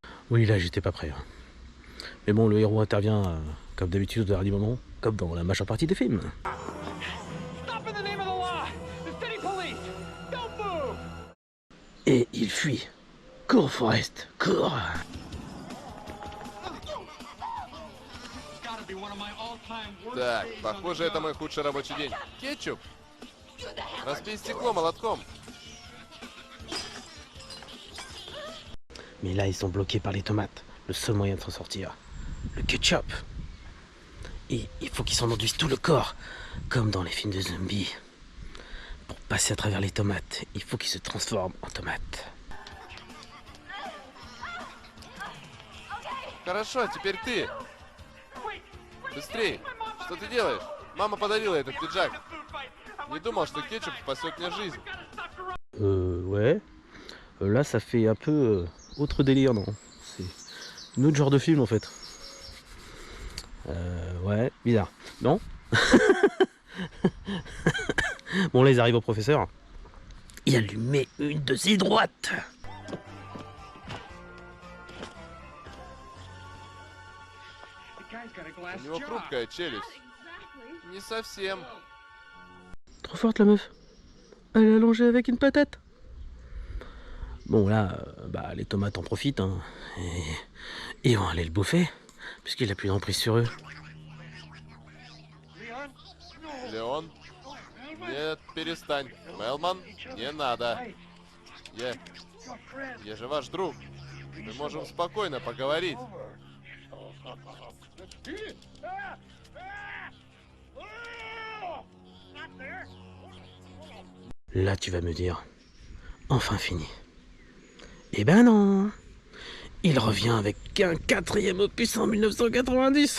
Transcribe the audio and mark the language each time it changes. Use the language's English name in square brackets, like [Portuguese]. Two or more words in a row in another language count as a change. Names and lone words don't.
[French] Oui, là, j'étais pas prêt. Hein. Mais bon, le héros intervient, comme d'habitude, au dernier moment, comme dans la majeure partie des films. Et il fuit. Cours, Forrest, cours. [Russian] Так, похоже, это мой худший рабочий день. Кетчуп! Разбей стекло молотком. [French] Mais là, ils sont bloqués par les tomates. Le seul moyen de s'en sortir, le ketchup. Et il faut qu'ils s'en enduisent tout le corps, comme dans les films de zombies. Pour passer à travers les tomates, il faut qu'ils se transforment en tomates. [Russian] Хорошо, теперь ты. Быстрей. Что ты делаешь? Мама подарила этот пиджак. Не думал, что кетчуп спасет мне жизнь. [French] Ouais. Là, ça fait un peu autre délire, non? C'est un autre genre de film, en fait. Ouais, bizarre. Non? Bon, là, ils arrivent au professeur. Il lui met une de ses droites. [Russian] У него хрупкая челюсть. Не совсем. [French] Trop forte, la meuf. Elle est allongée avec une patate. Bon, là, bah, les tomates en profitent, hein, et vont aller le bouffer, puisqu'il a plus d'emprise sur eux. [Russian] Леон? Нет, перестань. Мелман, не надо. Я же ваш друг. Мы можем спокойно поговорить. [French] Là, tu vas me dire, enfin fini. Eh ben non. Il revient avec un 4e opus en 1990.